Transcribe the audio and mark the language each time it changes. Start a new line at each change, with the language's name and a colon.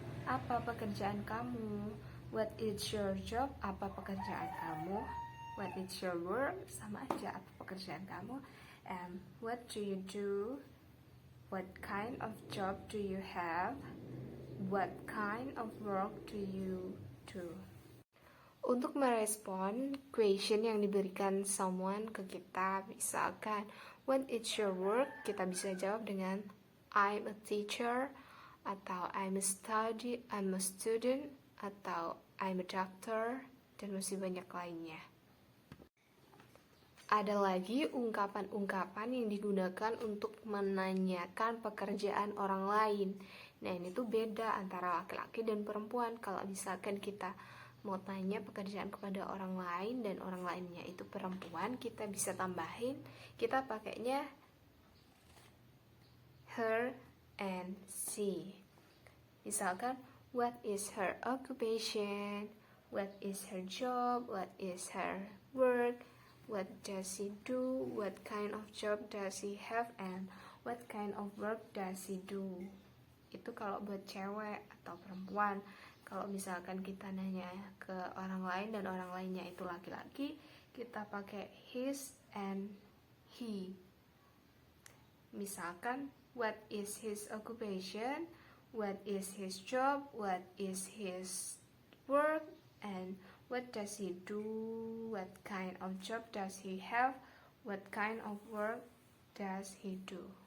Indonesian: Apa pekerjaan kamu?
English: What is your job?
Indonesian: Apa pekerjaan kamu?
English: What is your work?
Indonesian: Sama aja, apa pekerjaan kamu?
English: And what do you do? What kind of job do you have? What kind of work do you do?
Indonesian: Untuk merespon question yang diberikan someone ke kita, misalkan
English: what is your work,
Indonesian: kita bisa jawab dengan
English: I'm a teacher,
Indonesian: atau
English: I'm a student,
Indonesian: atau
English: I'm a doctor,
Indonesian: dan masih banyak lainnya. Ada lagi ungkapan-ungkapan yang digunakan untuk menanyakan pekerjaan orang lain. Nah, ini tuh beda antara laki-laki dan perempuan. Kalau misalkan kita mau tanya pekerjaan kepada orang lain dan orang lainnya itu perempuan, kita bisa tambahin, kita pakainya her and she.
English: Misalkan, what is her occupation? What is her job? What is her work? What does she do? What kind of job does she have? And what kind of work does she do?
Indonesian: Itu kalau buat cewek atau perempuan. Kalau misalkan kita nanya ke orang lain dan orang lainnya itu laki-laki, kita pakai his and he.
English: Misalkan, what is his occupation? What is his job? What is his work? And what does he do? What kind of job does he have? What kind of work does he do?